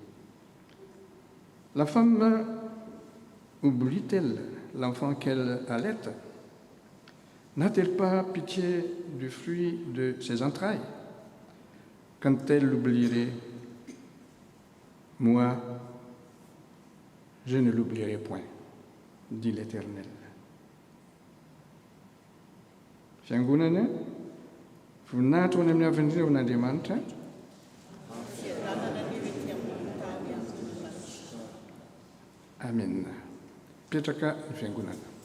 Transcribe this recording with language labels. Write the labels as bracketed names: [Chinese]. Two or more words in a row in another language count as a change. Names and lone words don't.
[French] La femme oublie-t-elle l'enfant qu'elle allaite? N'a-t-elle pas pitié du fruit de ses entrailles? Quand elle l'oublierait, moi, je ne l'oublierai point, dit l'Éternel. [Malagasy] Fiangonana, voninahitra ho any amin'ny avin'ireo n'Andriamanitra. Amen. Petraka ny fiangonana.